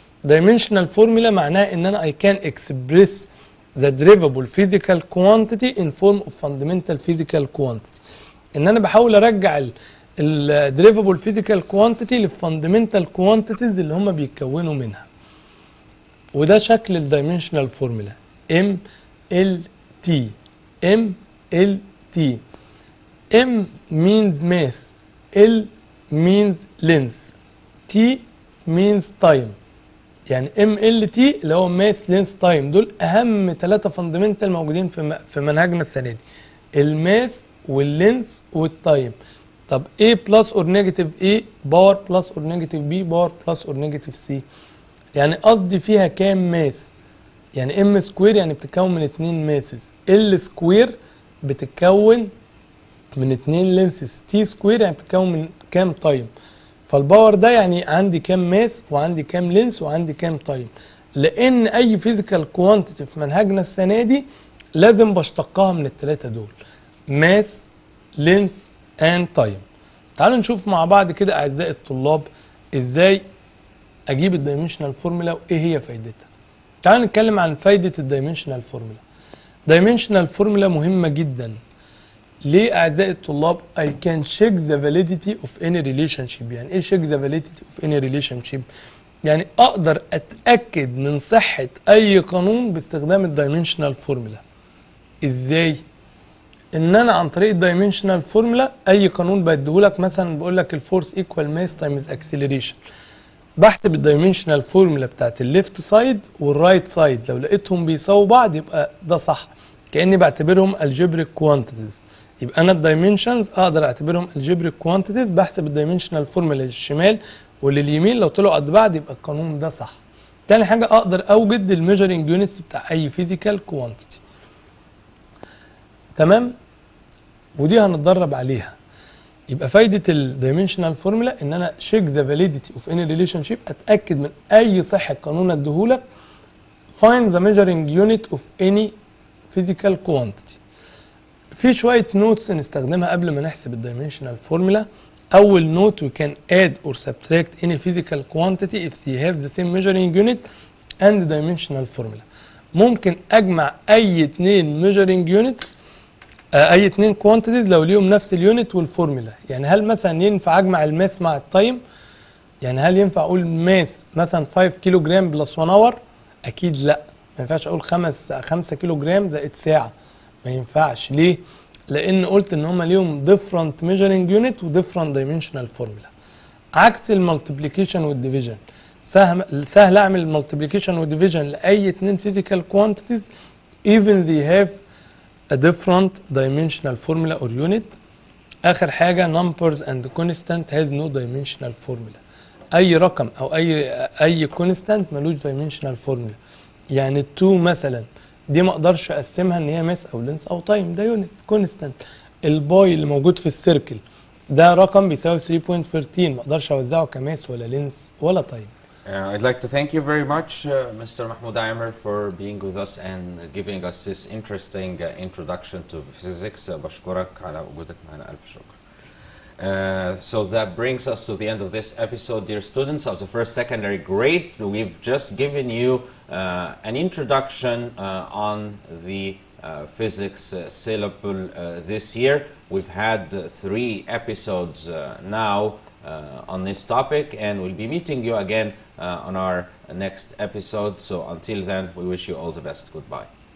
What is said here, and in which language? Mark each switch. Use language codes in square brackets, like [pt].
[ar] دايمنشنال فورمولا معناها ان انا [en] I can express the derivable physical quantity in form of fundamental physical quantity. [ar] ان انا بحاول ارجع ال derivable physical quantity للفاندمنتال quantities اللي هم بيتكونوا منها. وده شكل الدايمنشنال فورمولا MLT. [en] MLT M means mass, L means length, T means time. [ar] يعني MLT اللي هو mass length time، دول اهم 3 فاندمنتال موجودين في منهجنا السنه دي، الماس واللينس والتايم. طب A plus or negative A باور plus or negative B باور plus or negative C، يعني قصدي فيها كام ماس؟ يعني M سكوير يعني بتتكون من 2 ماسز، L سكوير بتتكون من 2 لينسز، T سكوير يعني بتتكون من كام تايم. فالباور ده يعني عندي كام ماس وعندي كام لينس وعندي كام تايم. لان اي فيزيكال كوانتيتي في منهجنا السنه دي لازم بشتقها من الثلاثه دول، ماس لينس اند تايم. تعالوا نشوف مع بعض كده اعزائي الطلاب ازاي اجيب الدايمنشنال فورمولا وايه هي فايدتها. تعالوا نتكلم عن فايده الدايمنشنال فورمولا. دايمنشنال فورمولا مهمه جدا. ليه اعزائي الطلاب؟ [en] I can check the validity of any relationship. [ar] يعني ايه [en] check the validity of any relationship؟ [ar] يعني اقدر اتاكد من صحه اي قانون باستخدام الدايمنشنال فورمولا. ازاي؟ ان انا عن طريق الدايمنشنال فورمولا اي قانون بديهولك، مثلا بقول لك الفورس ايكوال ماس تايمز اكسلريشن، بحسب الدايمنشنال فورمولا بتاعت الليفت سايد والرايت سايد، لو لقيتهم بيساووا بعض يبقى ده صح، كاني بعتبرهم الجبريك كوانتيتيز. يبقى انا الدايمنشنز اقدر اعتبرهم الجبريك كوانتيتيز، بحسب الدايمنشنال فورمولا للشمال ولليمين، لو طلعوا قد بعض يبقى القانون ده صح. تاني حاجه اقدر اوجد الميجرنج يونتس بتاع اي فيزيكال كوانتيتي. تمام؟ ودي هنتدرب عليها. يبقى فايده الدايمنشنال فورمولا ان انا [en] check the validity of any relationship, [ar] اتاكد من اي صحه قانون اديهولك. [en] find the measuring unit of any physical quantity. [ar] في شويه نوتس نستخدمها قبل ما نحسب الدايمنشنال فورمولا. اول نوت: [en] we can add or subtract any physical quantity if they have the same measuring unit and dimensional formula. [ar] ممكن اجمع اي 2 measuring units، اي 2 quantities لو ليهم نفس اليونت والفورمولا. يعني هل مثلا ينفع اجمع الماس مع التايم؟ يعني هل ينفع اقول ماس مثلا 5 كيلو جرام بلس 1 اور؟ اكيد لا. ما ينفعش اقول 5 كيلو جرام زائد ساعه، ما ينفعش. ليه؟ لان قلت ان هم ليهم different measuring unit و different dimensional formula. عكس المالتيبليكيشن والديفيجن، سهل اعمل المالتيبليكيشن والديفيجن لاي اتنين [en] physical quantities even they have a different dimensional formula or unit. [ar] اخر حاجه [en] numbers and constant has no dimensional formula. [ar] اي رقم او اي constant ملوش dimensional formula. يعني ال2 مثلا دي ما اقدرش اقسمها ان هي ماس او لينس او تايم، ده يونت كونستانت. الباي اللي موجود في السيركل ده رقم بيساوي 3.13، ما اقدرش اوزعه كماس ولا لينس ولا تايم. [en] I'd like to thank you very much, Mr. Mahmoud Aimer, for being with us and giving us this interesting introduction to physics. [ar] بشكرك على وجودك معنا، ألف شكر. [en] So that brings us to the end of this episode, dear students of the first secondary grade. We've just given you an introduction on the physics syllable this year. We've had 3 episodes now on this topic, and we'll be meeting you again on our next episode. So until then, we wish you all the best. Goodbye.